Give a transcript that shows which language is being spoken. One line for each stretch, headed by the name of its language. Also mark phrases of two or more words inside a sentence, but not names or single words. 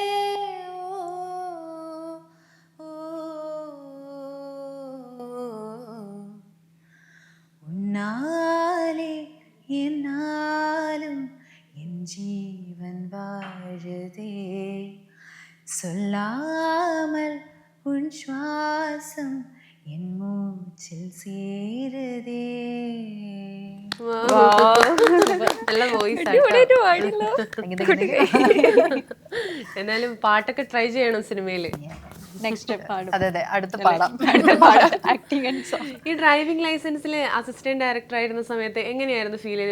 Tamil: உன்னாலே என்னாலும் என் ஜீவன் வாழுதே. சொல்லாமல் உன் சுவாசம் என் மூச்சில் சேருதே.
Malayalam: നല്ല വോയിസ്. എന്നാലും പാട്ടൊക്കെ ട്രൈ ചെയ്യണം സിനിമയില്. അതെ അടുത്ത പാടാം. ഈ ഡ്രൈവിംഗ് ലൈസൻസിൽ
English: assistant director
Malayalam: ആയിരുന്ന സമയത്ത് എങ്ങനെയായിരുന്നു ഫീൽ ചെയ്ത്?